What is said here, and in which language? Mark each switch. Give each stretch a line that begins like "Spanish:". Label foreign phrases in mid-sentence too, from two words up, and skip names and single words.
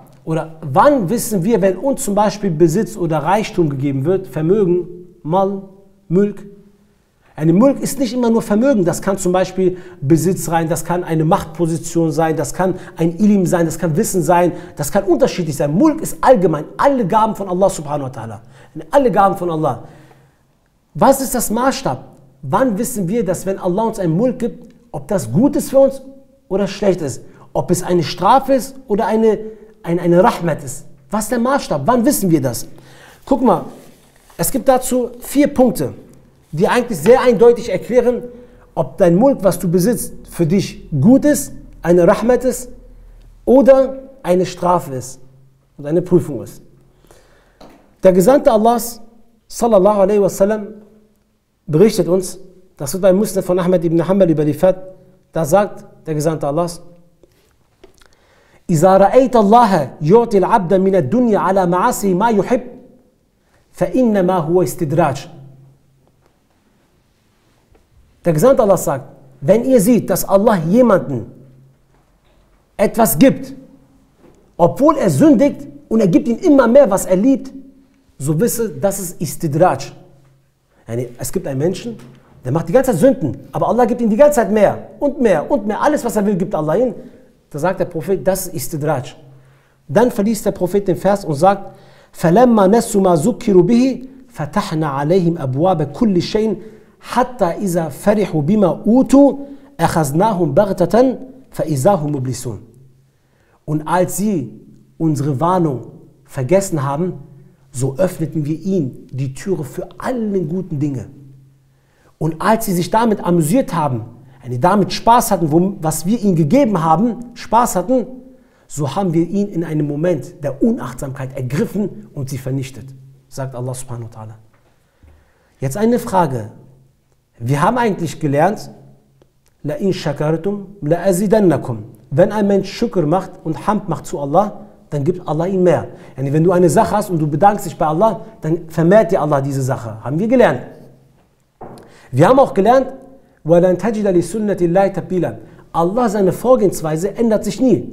German: Oder wann wissen wir, wenn uns zum Beispiel Besitz oder Reichtum gegeben wird, Vermögen, Mal, Mulk? Eine Mulk ist nicht immer nur Vermögen, das kann zum Beispiel Besitz sein, das kann eine Machtposition sein, das kann ein Ilm sein, das kann Wissen sein, das kann unterschiedlich sein. Mulk ist allgemein, alle Gaben von Allah
Arabic: سبحانه وتعالى.
German: Alle Gaben von Allah. Was ist das Maßstab? Wann wissen wir, dass wenn Allah uns ein Mulk gibt, ob das gut ist für uns oder schlecht ist? Ob es eine Strafe ist oder eine Rahmat ist? Was ist der Maßstab? Wann wissen wir das? Guck mal, es gibt dazu 4 Punkte, die eigentlich sehr eindeutig erklären, ob dein Mulk, was du besitzt, für dich gut ist, eine Rahmat ist oder eine Strafe ist und eine Prüfung ist. Der Gesandte Allahs,
Arabic: صلى الله عليه وسلم,
German: berichtet uns, das wird bei Musnad von Ahmad ibn Hanbal überliefert, da sagt der Gesandte Allahs:
Arabic: إِذَا رَأَيْتَ اللَّهَ يُعْطِي الْعَبْدَ مِنَ الدُّنْيَا عَلَى مَعَاصِهِ مَا يُحِبُّ فَإِنَّمَا هُوَ اسْتِدْرَاجٌ.
German: Der Gesandte Allah sagt, wenn ihr seht, dass Allah jemanden etwas gibt, obwohl er sündigt, und er gibt ihm immer mehr, was er liebt, so wisse, das ist Istidraj. Es gibt einen Menschen, der macht die ganze Zeit Sünden, aber Allah gibt ihm die ganze Zeit mehr und mehr und mehr. Alles, was er will, gibt Allah ihm. Da sagt der Prophet, das ist Istidraj. Dann verliest der Prophet den Vers und sagt:
Arabic: فَلَمَّا نَسُّوا مَا ذُكِّرُوا بِهِ فَتَحْنَا عَلَيْهِمْ أَبْوَابَ كُلِّ شَيْءٍ حَتَّى إِذَا فَرِحُوا بِمَا أُوتُوا أَخَذْنَاهُمْ بَغْتَةً فَإِذَا هُمْ مُبْلِسُونَ.
German: Und als sie unsere Warnung vergessen haben, so öffneten wir ihnen die Türe für alle guten Dinge. Und als sie sich damit amüsiert haben, damit Spaß hatten, was wir ihnen gegeben haben, Spaß hatten, so haben wir ihn in einem Moment der Unachtsamkeit ergriffen und sie vernichtet, sagt Allah
Arabic: سبحانه وتعالى.
German: Jetzt eine Frage. Wir haben eigentlich gelernt,
Arabic: لئن شكرتم لأزيدنكم.
German: Wenn ein Mensch Shukr macht und Hamd macht zu Allah, dann gibt Allah ihm mehr. Wenn du eine Sache hast und du bedankst dich bei Allah, dann vermehrt dir Allah diese Sache. Haben wir gelernt. Wir haben auch gelernt, Allah, seine Vorgehensweise ändert sich nie.